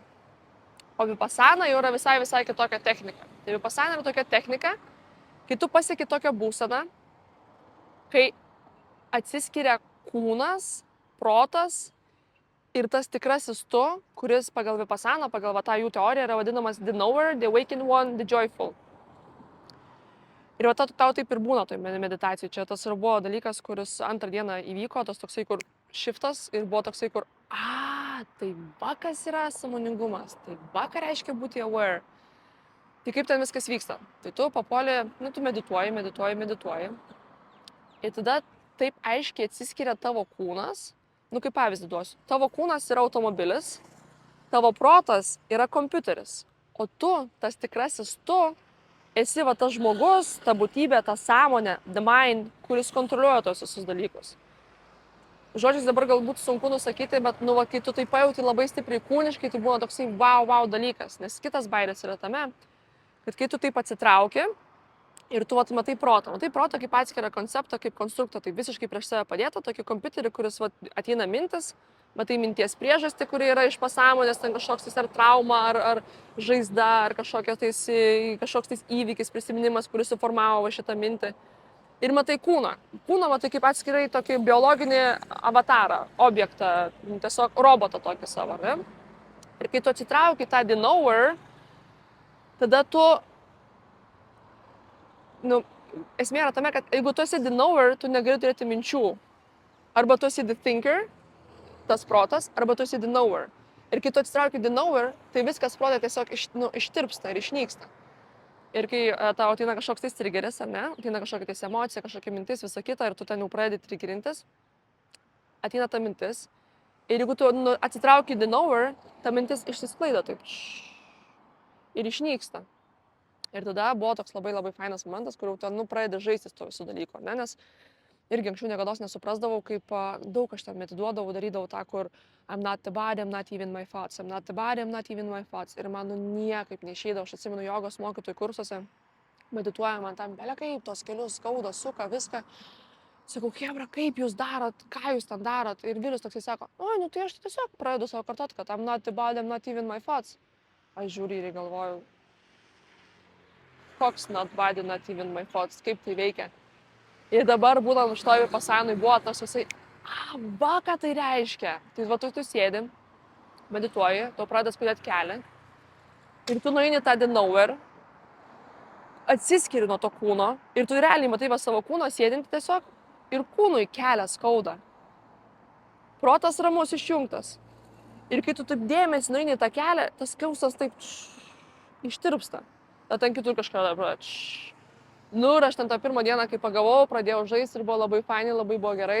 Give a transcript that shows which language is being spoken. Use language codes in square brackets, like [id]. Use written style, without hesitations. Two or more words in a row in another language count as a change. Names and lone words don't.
[lt] O vipassana jau yra visai kitokia technika. Tai vipassana yra tokia technika, kai tu pasieki tokią būseną, kai atsiskiria kūnas, protas ir tas tikrasis tu, kuris pagal vipassaną, pagal tą jų teoriją yra vadinamas [en] the knower, the awakened one, the joyful. [lt] Ir tau taip ir būna toj meditacijai. Čia tas ir buvo dalykas, kuris antrą dieną įvyko, tas toksai, kur shiftas ir buvo toksai, kur tai va kas yra sąmoningumas, tai va ką reiškia būti aware. Tai kaip ten viskas vyksta? Tai tu papuoli, tu medituoji. Ir tada taip aiškiai atsiskiria tavo kūnas. Kaip pavyzdį duosiu. Tavo kūnas yra automobilis, tavo protas yra kompiuteris. O tu, tas tikrasis tu, esi va tas žmogus, ta būtybė, ta sąmonė, [en] the mind, [lt] kuris kontroliuoja tos visus dalykus. Žodžiais dabar galbūt sunku nusakyti, bet kai tu tai pajauti labai stipriai kūniškai, tai būna toksai wow dalykas. Nes kitas bairis yra tame, kad kai tu taip atsitrauki ir tu matai protą. Matai protą kaip atskirą konceptą, kaip konstruktą, tai visiškai prieš save padėta, tokį kompiuterį, kuris ateina mintis, matai minties priežastį, kuri yra iš pasąmonės, ten kažkoks ar trauma, ar žaizda, ar kažkoks įvykis, prisiminimas, kuris suformavo šitą mintį. Ir matai kūną. Kūną matai kaip atskirai tokį biologinį avatarą, objektą, tiesiog robotą tokį savo, ne? Ir kai tu atsitrauki tą [en] the knower, [lt] tada tu, esmė yra tame, kad jeigu tu esi [en] the knower, [lt] tu negali turėti minčių. Arba tu esi [en] the thinker, [lt] tas protas, arba tu esi [en] the knower. [lt] Ir kai tu atsitrauki [en] the knower, [lt] tai viskas protai tiesiog ištirpsta ir išnyksta. Ir kai tau ateina kažkoks tais trigeris, ar ne, ateina kažkokia tais emocija, kažkokia mintis, visa kita, ir tu ten jau pradedi trigerintis, ateina ta mintis. Ir jeigu tu atsitrauki [en] the knower, [lt] ta mintis išsisklaido taip ir išnyksta. Ir tada buvo toks labai fainas momentas, kur jau ten pradedi žaisti to visų dalykų, ne, nes irgi anksčiau niekados nesuprasdavau, kaip daug aš ten medituodavau, darydavau tą, kur [en] I'm not the body, I'm not even my thoughts, I'm not the body, I'm not even my thoughts. [lt] Ir man niekaip neišeidavo, aš atsimenu jogos mokytojų kursuose, medituoja man tam, belia kaip, tos kelius skauda, suka, viską. Sakau, chebra, kaip jūs darot, ką jūs ten darot? Ir vyrius toksai sako, tai aš tiesiog pradedu savo kartot, kad [en] I'm not the body, I'm not even my thoughts. [lt] Aš žiūriu ir galvoju, koks [en] not body, not even my thoughts, [lt] kaip tai veikia. Ir dabar būtent už to vipassanui buvo tas visai, va ką tai reiškia. Tai tu sėdi, medituoji, tu pradedi skaudėti kelią ir tu nueini tą [en] the knower, [lt] atsiskiri nuo to kūno ir tu realiai matai savo kūno sėdinti tiesiog ir kūnui kelią skauda. Protas ramus išjungtas. Ir kai tu taip dėmesį nueini tą kelią, tas skausmas taip ištirpsta. Tada ten kitur kažką pradeda. Ir aš ten tą pirmą dieną, kai pagavau, pradėjau žaisti ir buvo labai fainai, labai buvo gerai.